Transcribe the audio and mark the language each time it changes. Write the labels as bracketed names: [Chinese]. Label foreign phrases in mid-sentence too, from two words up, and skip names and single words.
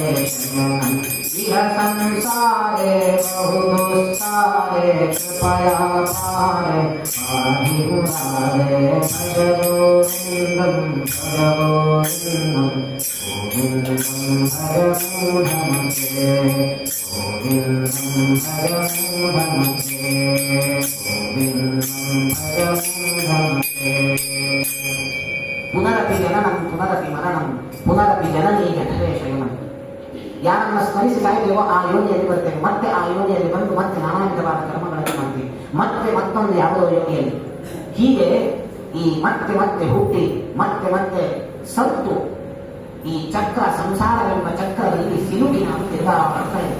[Sanskrit] ಶಯನಂ ಇಹ ಸಂಸಾರೇ ಬಹುದುಸ್ತಾರೇ ಕೃಪಯಾ ಪಾರೇ ಪಾಹಿ ಮುರಾರೇ ಭಜ ಗೋವಿಂದಂ ಭಜ ಗೋವಿಂದಂ ಗೋವಿಂದಂ ಭಜ ಮೂಢಮತೆ ಗೋವಿಂದಂ ಭಜ ಮೂಢಮತೆ ಗೋವಿಂದಂ ಭಜ ಮೂಢಮತೆ. ಪುನರಪಿ ಜನನಂ ಪುನರಪಿ ಮರಣಂ ಪುನರಪಿ ಜನನೀ ಜಠರೇ ಶಯನಂ. [Kannada] ಯಾರನ್ನ ಸ್ಮರಿಸಿ ಸಾಯ್ತೇವೋ ಆ ಯೋನಿಯಲ್ಲಿ ಬರ್ತೇವೆ, ಮತ್ತೆ ಆ ಯೋನಿಯಲ್ಲಿ ಬಂದು ಮತ್ತೆ ನಾನಾ ವಿಧವಾದ ಕರ್ಮಗಳನ್ನು ಮಾಡ್ತೀವಿ, ಮತ್ತೆ ಮತ್ತೊಂದು ಯಾವುದೋ ಯೋನಿಯಲ್ಲಿ. ಹೀಗೆ ಈ ಮತ್ತೆ ಮತ್ತೆ ಹುಟ್ಟಿ ಮತ್ತೆ ಮತ್ತೆ ಸತ್ತು ಈ ಚಕ್ರ ಸಂಸಾರವೆಂಬ ಚಕ್ರದಲ್ಲಿ ಸಿಲುಕಿ ನಾವು ತಿರುಗಾಡ್ತಾ ಇದ್ದೇವೆ.